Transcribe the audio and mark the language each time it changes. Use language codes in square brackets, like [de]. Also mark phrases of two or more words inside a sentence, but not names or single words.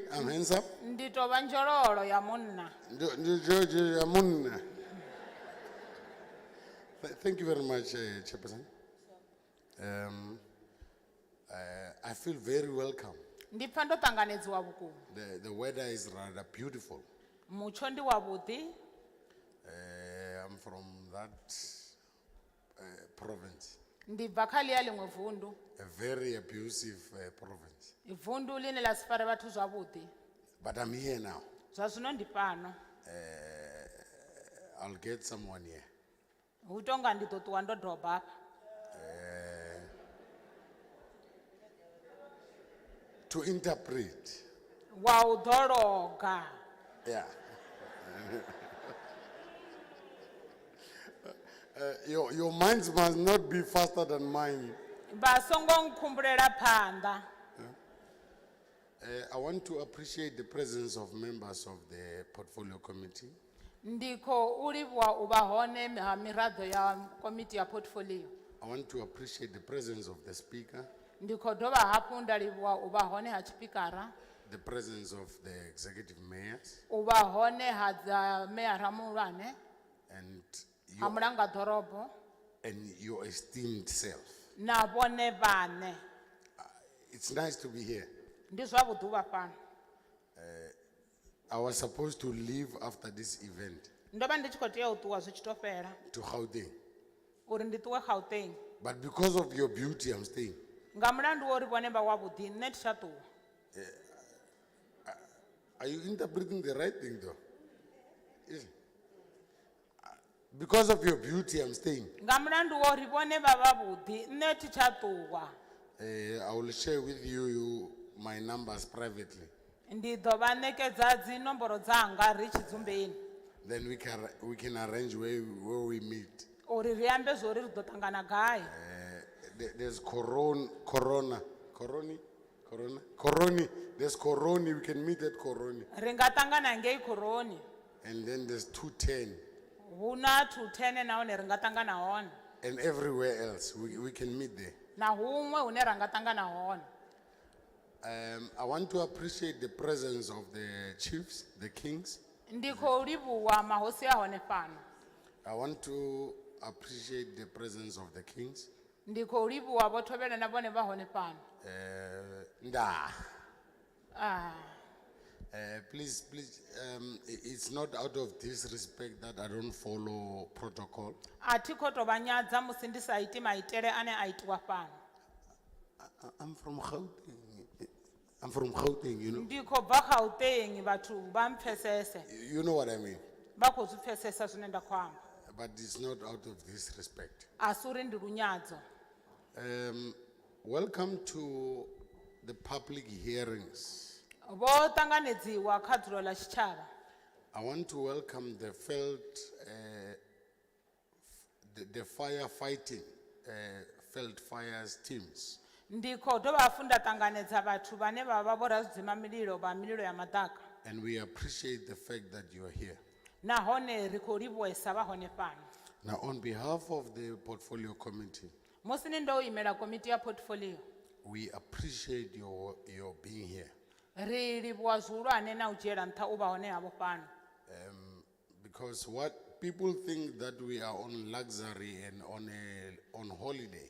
[en] I'm handsome. [ve] Ndi tovha njololo ya munna. [en] Thank you very much, Chairperson. I feel very welcome. [ve] Ndi pfa ndo ṱanganedziwa vhukuma. [en] The weather is rather beautiful. [ve] Mutsho ndi wavhuḓi. [en] I'm from that province, [ve] Ndi bva kha ḽiya ḽiṅwe vundu. [en] a very abusive province. [ve] Vundu line ḽa si fare vhathu zwavhuḓi. [en] But I'm here now. [ve] Zwa zwino ndi fhano. [en] I'll get someone here. [ve] Hu tonga ndi ḓo ṱuwa ndo doba hafha. [en] To interpret. [ve] Wa u ḓologa. [en] Yeah. Your minds must not be faster than mine. [ve] Vha songo nkhumbulela phanḓa. [en] I want to appreciate the presence of members of the portfolio committee. [ve] Ndi khou livhuwa u vha hone ha miraḓo ya komiti ya portfolio. [en] I want to appreciate the presence of the speaker, [ve] Ndi khou dovha hafhu nda livhuwa u vha hone ha tshipikara. [en] the presence of the executive mayors, [ve] U vha hone ha dza meyara muhulwane. [en] and [ve] Ha mulanga ḓorobo. [en] your esteemed self. [ve] Na vhone vhaṋe. [en] It's nice to be here. [ve] Ndi zwavhuḓi u vha fhano. [en] I was supposed to leave after this event [ve] Ndo vha ndi tshi khou tea u ṱuwa zwi tshi tou fhela. [en] to Gauteng. [ve] Uri ndi ṱuwe Gauteng. [en] But because of your beauty, I'm staying. [ve] Nga mulandu wo uri vhone vha wavhuḓi nṋe thi tsha ṱuwa. [en] Are you interpreting the right thing though? Yes. Because of your beauty, I'm staying. [ve] Nga mulandu wo uri vhone vha vhavhuḓi nṋe thi tsha ṱuwa. [en] I will share with you my numbers privately. [ve] Ndi ḓo vha ṋekedza dzi nomboro dzanga ri tshidzumbeni. [en] Then we can arrange where we meet. [ve] Uri ri ambe zwori ri ḓo ṱangana gai. [en] There's Corona. There's Coroni. We can meet at Coroni. [ve] Ri nga ṱangana ngei Khoroni. [en] And then there's 210. [ve] Hu na 210 nahone ri nga ṱangana hone. [en] And everywhere else, we can meet there. [ve] Na huṅwe hune ra nga ṱangana hone. [en] I want to appreciate the presence of the chiefs, the kings. [ve] Ndi khou livhuwa mahosi a hone fhano. [en] I want to appreciate the presence of the kings. [ve] Ndi khou livhuwa vho Thovhela na vhone vha hone fhano. [en] Please, it's not out of disrespect that I don't follow protocol. [ve] A thi khou tou vha nyadza musi ndi sa iti maitele ane a itiwa fhano. [en] I'm from Gauteng, you know. [ve] Ndi khou bva Gauteng vhathu vha mpfesese. [en] You know what I mean. [ve] Vha khou zwi pfesesa zwine nda khou amba. [en] But it's not out of disrespect. [ve] A si uri ndi lunyadzo. [en] Welcome to the public hearings. [ve] Vho ṱanganedziwa kha dzulo ḽa tshitshavha. [en] I want to welcome the the firefighting, Veld fires teams. [ve] Ndi khou dovha hafhu nda ṱanganedza vhathu vhane vha vha vho radzidzima mililo vha mililo ya maḓaka. [en] And we appreciate the fact that you are here. [ve] Nahone ri khou livhuwesa vha hone fhano. [en] Now, on behalf of the portfolio committee, [ve] Musi ni ndo imela komiti ya portfolio. [en] we appreciate your being here. [ve] Ri livhuwa zwihulwane na u dzhiela nṱha u vha hone havho fhano. [en] Because what people think that we are on luxury and on holiday,